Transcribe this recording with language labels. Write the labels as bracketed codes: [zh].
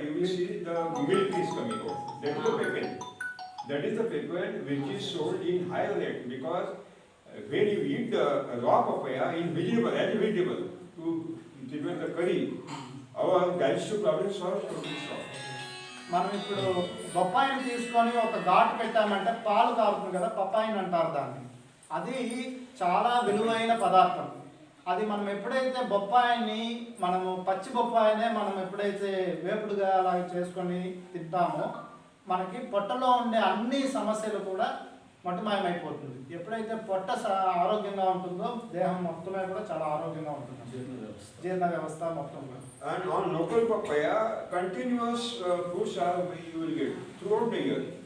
[en] You will see the milk is coming out. That is the paper. That is the paper which is sold in higher rate because when you eat the raw papaya in vegetable, as vegetable, to prevent the curry, our digestive problems are totally solved. [te] మనం ఇప్పుడు బొప్పాయిని తీసుకొని ఒక ఘాటు పెట్టామంటే పాలు కారుతుంది కదా, పప్పాయిని అంటారు దాన్ని. అది చాలా విలువైన పదార్థం. అది మనం ఎప్పుడైతే బొప్పాయిని మనము పచ్చి బొప్పాయినే మనం ఎప్పుడైతే వేపుడుగా అలా చేసుకొని తింటామో మనకి పొట్టలో ఉండే అన్ని సమస్యలు కూడా మటుమాయమైపోతుంది. ఎప్పుడైతే పొట్ట ఆరోగ్యంగా ఉంటుందో దేహం మొత్తమే కూడా చాలా ఆరోగ్యంగా ఉంటుంది, జీర్ణ వ్యవస్థ మొత్తం కూడా. [en] And on local papaya, continuous fruits are you will get throughout the year.